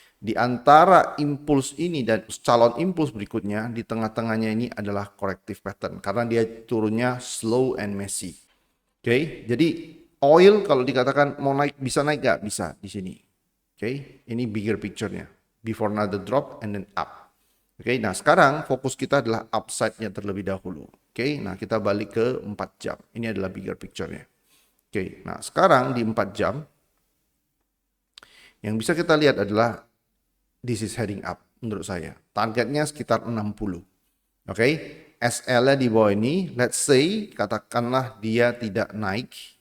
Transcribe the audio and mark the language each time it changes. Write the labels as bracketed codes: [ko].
[id] Di antara impuls ini dan calon impuls berikutnya, di tengah-tengahnya ini adalah corrective pattern. Karena dia turunnya [en] slow and messy. [id] Oke, jadi oil kalau dikatakan mau naik, bisa naik nggak? Bisa di sini. Oke, ini bigger picture-nya. [en] Before another drop and then up. [id] Oke, nah sekarang fokus kita adalah upside-nya terlebih dahulu. Oke, nah kita balik ke 4 jam. Ini adalah bigger picture-nya. Oke, nah sekarang di 4 jam, yang bisa kita lihat adalah [en] this is heading up [id] menurut saya. Targetnya sekitar 60. Oke, SL-nya di bawah ini, [en] let's say [id] katakanlah dia tidak naik.